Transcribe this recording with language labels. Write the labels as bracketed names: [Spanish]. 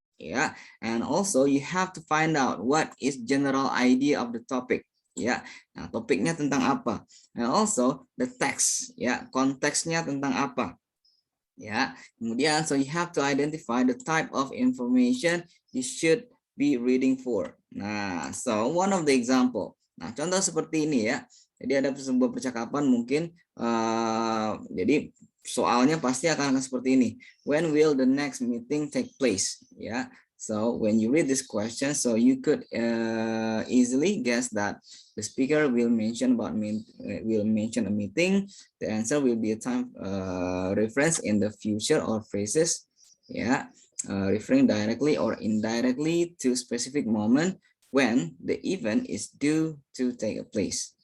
[English] Ya, and also you have to find out what is general idea of the topic. [Indonesian] Ya, nah topiknya tentang apa, [English] and also the text, [Indonesian] ya, konteksnya tentang apa. [English] Ya, [Indonesian] kemudian [English] so you have to identify the type of information you should be reading for. Nah, so one of the example. [Indonesian] Nah, contoh seperti ini ya. Jadi ada sebuah percakapan mungkin jadi soalnya pasti akan seperti ini. [English] When will the next meeting take place? Ya. So when you read this question, so you could easily guess that the speaker will mention a meeting. The answer will be a time reference in the future or phrases, referring directly or indirectly to specific moment when the event is due to take place.